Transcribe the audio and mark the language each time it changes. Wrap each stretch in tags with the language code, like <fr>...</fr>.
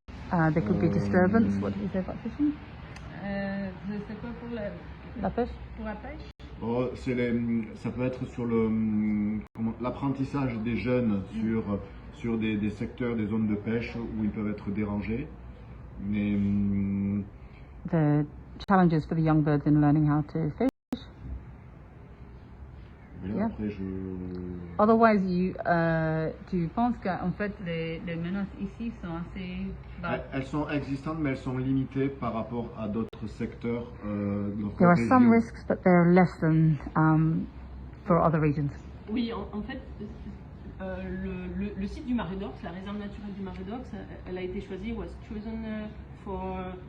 <en>There could be disturbance. What did you say about fishing?</en> <fr>C'est quoi pour La pêche? pour la pêche? Ça peut être sur l'apprentissage des jeunes sur des secteurs, des zones de pêche où ils peuvent être dérangés. Mais</fr> <en>The challenges for the young birds in learning how to fish. Yeah.</en> <fr>après,</fr> <en>Otherwise,</en> <fr>Tu penses qu'en fait les menaces ici sont assez basses? elles sont existantes, mais elles sont limitées par rapport à d'autres secteurs.</fr> <en>There are some risks, but they're less than for other regions.</en> <fr>Oui, en fait, le site du Marais d'Ox, la réserve naturelle du Marais d'Ox, elle a été choisie,</fr> <en>was chosen for</en>